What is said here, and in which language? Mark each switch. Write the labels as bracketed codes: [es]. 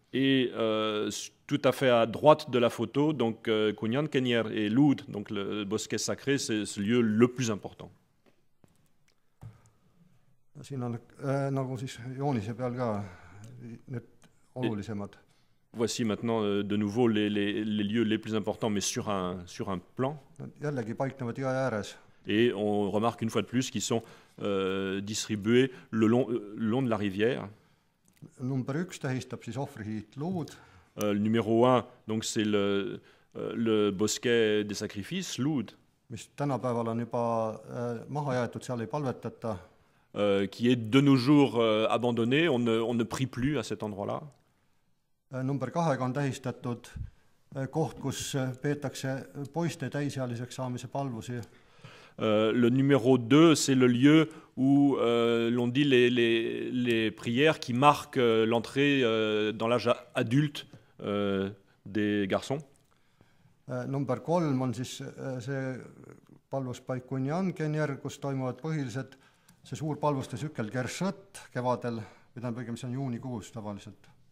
[fr] Et tout à fait à droite de la photo, donc Kunjankenjer et Loud, donc le bosquet sacré, c'est ce lieu le plus important. [et] Siin on nagu siis joonise peal ka need olulisemad. [fr] Voici maintenant de nouveau les lieux les plus importants, mais sur un plan. [et] Jällegi paiknevad jõe ääres. [fr] Et on remarque une fois de plus qu'ils sont distribués le long de la rivière. [et] Number 1 tähistab siis ohvrihiit luud. [fr] Le numéro 1, donc c'est le bosquet des sacrifices, Loud. [et] Mis tänapäeval on juba maha jäetud, seal ei palvetata. [fr] Qui est de nos jours abandonné, on ne prie plus à cet endroit-là. [et] Number 2 on tähistatud koht, kus peetakse poiste täisealiseks saamise palvusi. [fr] Le numéro 2, c'est le lieu où l'on dit les prières qui marquent l'entrée dans l'âge adulte des garçons. [et] Number 3 on siis see palvuspaik Kunjankenjer, kus toimuvad põhilised see suur palvuste tsükkel Gershõt kevadel, või tähendab, mis on juunikuus tavaliselt.